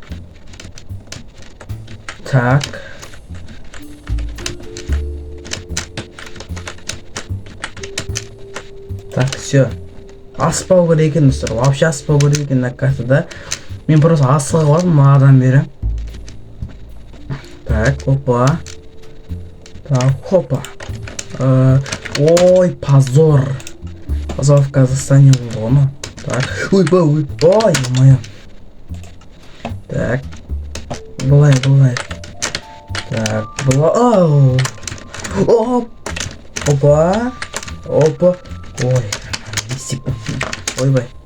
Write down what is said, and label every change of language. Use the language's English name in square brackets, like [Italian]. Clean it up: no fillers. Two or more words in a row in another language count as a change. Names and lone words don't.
[Russian] Так. Так, все. [Kazakh] Аспау керек екен, достар. Вообще аспау керек екен на картада. Мен просто асыға қойдым мағадан бері. [Russian] Так, опа. Ой, позор. Позор в Казахстане [Kazakh] болды ғой. [Russian] Так, ой, моя. [Kazakh] Так, былай. Так, былай. Опа. Ой, ойбай.